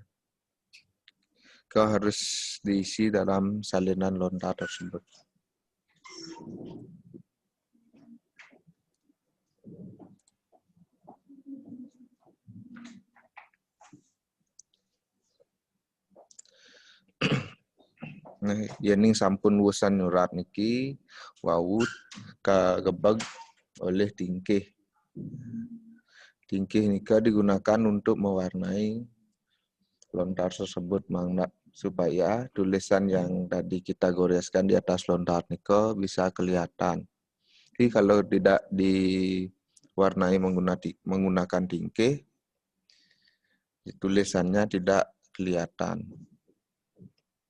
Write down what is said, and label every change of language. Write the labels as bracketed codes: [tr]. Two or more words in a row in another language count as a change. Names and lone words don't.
[id] Kau harus diisi dalam salinan lontar tersebut. Nah, [ban] yening sampun wusan nyurat niki wawut kagebag oleh tingkih. [id] Tingkih nika digunakan untuk mewarnai lontar tersebut supaya tulisan yang tadi kita goreskan di atas lontar niko bisa kelihatan. Jadi kalau tidak diwarnai menggunakan tingkih, tulisannya tidak kelihatan.